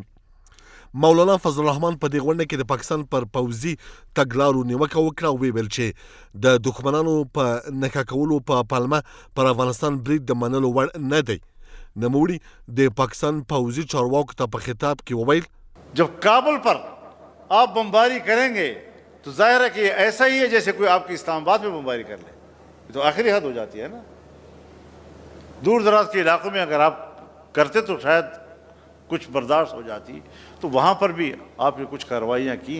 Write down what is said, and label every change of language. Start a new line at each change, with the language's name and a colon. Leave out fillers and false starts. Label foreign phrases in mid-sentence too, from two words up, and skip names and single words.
Pashto: مولانا فضل الرحمن په دې غونډه کې د پاکستان پر پوځي تګلارو نیوکه وکړه او ویل چې د دښمنانو په نښه کولو په پلمه پر افغانستان برید د منلو وړ نه دی. نموړي د پاکستان پوځي چارواکو ته په خطاب کې وویل
Urdu: جب کابل پر آپ بمباری کریں گے تو ظاہر ہے کہ یہ ایسا ہی ہے جیسے کوئی آپ کی اسلام آباد میں بمباری کر لے. یہ تو آخری حد ہو جاتی ہے نا۔ دور دراز کے علاقوں میں اگر آپ کرتے تو شاید کچھ برداشت ہو جاتی، تو وہاں پر بھی آپ نے کچھ کارروائیاں کی.